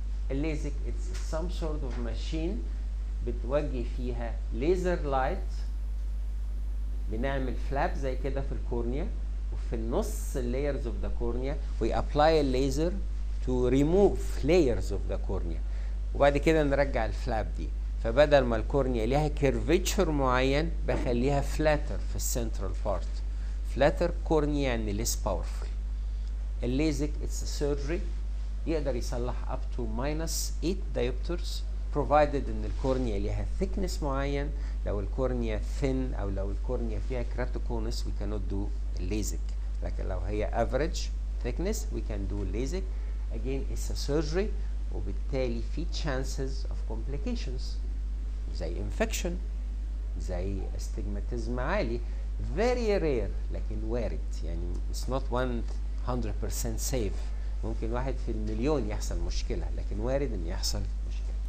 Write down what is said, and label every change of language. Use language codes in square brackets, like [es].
[ar] الليزك it's some sort of machine بتوجه فيها ليزر لايت، بنعمل فلاب زي كده في الكورنيا وفي النص اللايرز اوف ذا كورنيا we apply الليزر to remove layers of the cornea وبعد كده نرجع الفلاب دي. فبدل ما الكورنيا ليها كيرفيتشر معين بخليها فلاتر في السنترال بارت. فلاتر كورنيا يعني less powerful. [en] الليزك it's a surgery يقدر يصلح up to -8 diopters provided ان الكورنيا ليها thickness معين. لو الكورنيا thin او لو الكورنيا فيها keratoconus we cannot do الليزك، لكن لو هي average thickness we can do LASIK. again it's a surgery وبالتالي في chances of complications زي infection زي astigmatism عالي very rare لكن وارد، يعني it's not 100% safe. [ar] ممكن واحد في المليون يحصل مشكلة لكن وارد ان يحصل مشكلة.